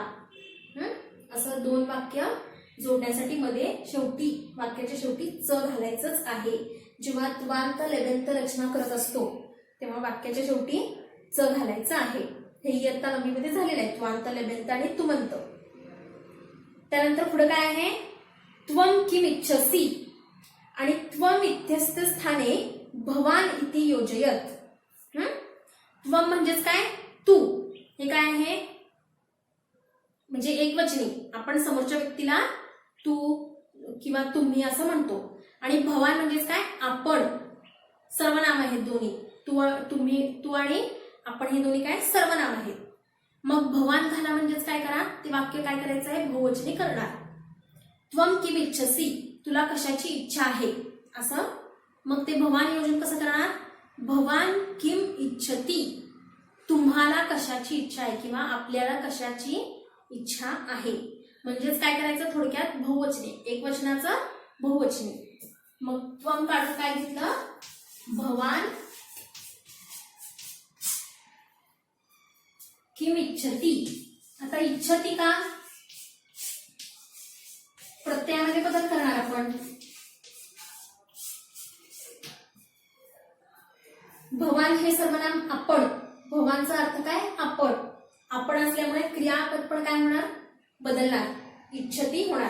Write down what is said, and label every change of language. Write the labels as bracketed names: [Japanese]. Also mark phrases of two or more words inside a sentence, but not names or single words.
[Marathi] असं दोन वाक्य जोडण्यासाठी मध्ये शेवटी वाक्याच्या शेवटी च घालायचंच आहे. जेव्हा त्वांत लेबंत रचना करत असतो तेव्हा वाक्याच्या शेवटी च घालायचं आहे. हे इयत्ता नववीमध्ये झालेलं आहे, त्वांत लेबंत आणि तुमंत. त्यानंतर पुढे काय आहे, [Sanskrit] त्वं किम इच्छसि आणि त्वम इत्यस्य स्थाने भवान इति योजयत. [Marathi] त्वम म्हणजेच काय, तू. हे काय आहे, म्हणजे एकवचनी. आपण समोरच्या व्यक्तीला तू किंवा तुम्ही असं म्हणतो. आणि भवान म्हणजेच काय, आपण. सर्वनाम आहेत दोन्ही. तू, तुम्ही, तू आणि आपण हे दोन्ही काय, सर्वनाम आहेत. मग भवान झाला म्हणजेच काय करा, ते वाक्य काय करायचं आहे, बहुवचनी करणार. [Sanskrit] त्वम किम इच्छसि, [Marathi] तुला कशाची इच्छा आहे असं. मग ते भवान योजन कसं करणार, [Sanskrit] भवान किम इच्छति, [Marathi] तुम्हाला कशाची इच्छा आहे किंवा आपल्याला कशाची इच्छा आहे. म्हणजेच काय करायचं, थोडक्यात बहुवचनी, एकवचनाचं बहुवचनी. मग त्वम काढून काय घेतलं, [Sanskrit] भवान किम इच्छति. [Marathi] आता इच्छति का, प्रत्ययामध्ये बदल करणार आपण. भवान हे सर्वनाम आपण, भवानचा अर्थ काय, आपण. आपण असल्यामुळे क्रियापद पण काय होणार, बदलणार, इच्छति होणार.